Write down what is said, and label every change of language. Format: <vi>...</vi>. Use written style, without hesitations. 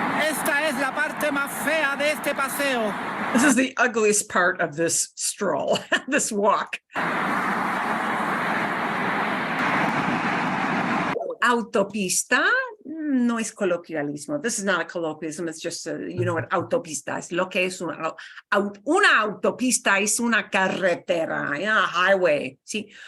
<es>Esta es la parte más fea de este paseo.</es> <en>This is the ugliest part of this stroll, this walk. Autopista?</en> <es>no es coloquialismo.</es> <en>This is not a colloquialism. It's just, you know what,</en> <es>autopista es. Lo que es una autopista es una carretera, yeah, highway, ¿sí?</es>